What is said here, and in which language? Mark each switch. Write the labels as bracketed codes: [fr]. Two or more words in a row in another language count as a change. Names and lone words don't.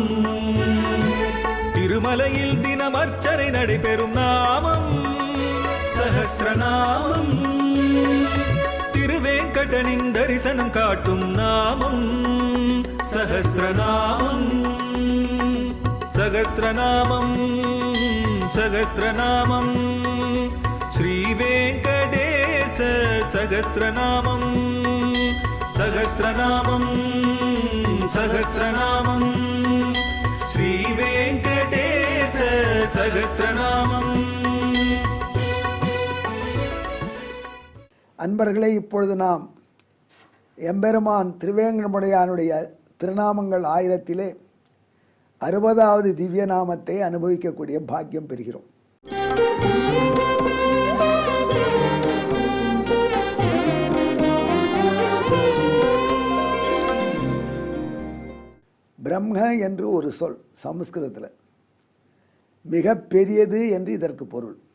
[ta] திருமலையில் தினம் அர்ச்சனை நடைபெறும் நாமம் சஹஸ்ரநாமம். திருவேங்கடனின் தரிசனம் காட்டும் நாமம் சஹஸ்ரநாமம். [sa] सहस्रनामं सहस्रनामं श्रीवेङ्कटेश सहस्रनामं सहस्रनामं सहस्रनामं श्रीवेङ्कटेश सहस्रनामம். [ta] அன்பர்களே, இப்பொழுது நாம் எம்பெருமான் திருவேங்கடமுடையானுடைய திருநாமங்கள் 1000 60வது திவ்ய நாமத்தை அனுபவிக்கக்கூடிய பாக்கியம் பெறுகிறோம். பிரம்ம என்று ஒரு சொல் சமஸ்கிருதத்தில் மிக பெரியது என்று இதற்கு பொருள்.